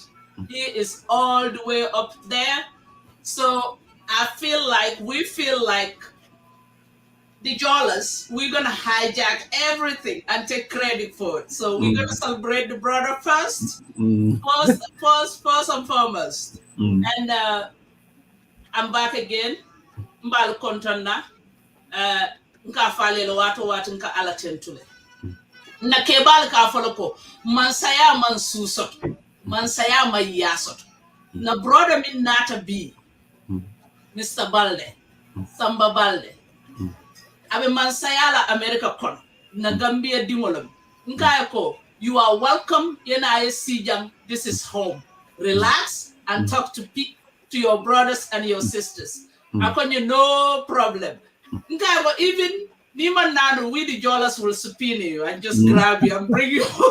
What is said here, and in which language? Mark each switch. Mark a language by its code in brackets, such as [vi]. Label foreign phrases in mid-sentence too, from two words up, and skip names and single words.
[en] He is all the way up there. So we feel like the Jollers, we're gonna hijack everything and take credit for it. So we're gonna mm, celebrate the brother first, mm, first and foremost. mm. And I'm back again. [man] Mbal kontana. Nka falelo watu nka ala tentule. Na kebal ka foloko mansaya man susot mansaya mayasot na brother min nata bi Mr. Balde Samba Baldeh abe mansaya la America kon na Gambia dingolom nka ko [en] you are welcome [man] yena sijang. [en] This is home. Relax and talk to your brothers and your sisters. Akonye no problem. [man] Nka ko [en] even Niman Nano, we the Jolas will subpoena you and just grab you and bring you.